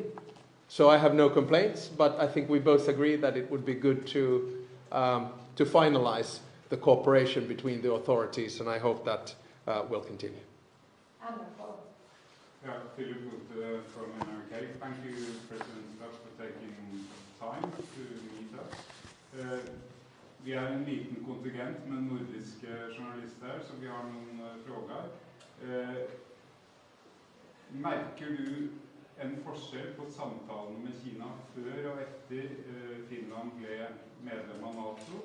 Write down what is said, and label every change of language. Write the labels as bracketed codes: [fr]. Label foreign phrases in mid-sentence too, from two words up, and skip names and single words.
[en] So I have no complaints, but I think we both agree that it would be good to finalize the cooperation between the authorities, and I hope that will continue. Yeah, Philip Wood from NRK. Thank you, President Stubb, for taking time to meet us. [no] Vi en liten kontingent med nordiske journalister, så vi har noen frågor. Merker du en forskjell på samtalen med Kina før og etter Finland ble medlem av NATO?